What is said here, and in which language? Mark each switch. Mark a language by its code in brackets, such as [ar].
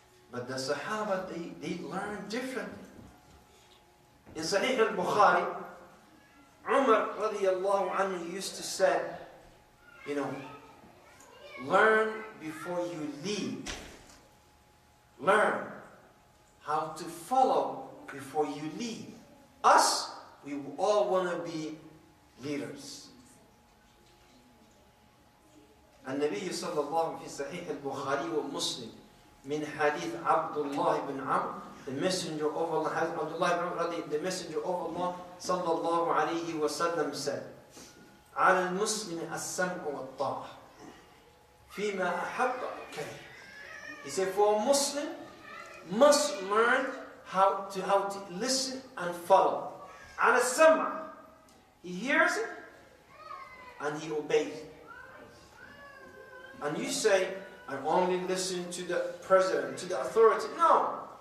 [en] But the Sahaba, they learned differently. In Sahih al-Bukhari, Umar radiallahu anhu used to say, you know, learn before you lead. Learn how to follow before you lead. Us, we all want to be leaders. [ar] النبي صلى الله في صحيح البخاري ومسلم من حديث عبد الله بن عمرو, [en] the messenger of Allah, [ar] Abdullah ibn Amr, the messenger of Allah صلى الله عليه وسلم [en] said, [ar] على المسلم السمع والطاعة فيما أحب وكره. [en] He said, for a Muslim must learn how to listen and follow. [ar] على السمع, [en] he hears it and he obeys it. And you say, I only listen to the president, to the authority. No.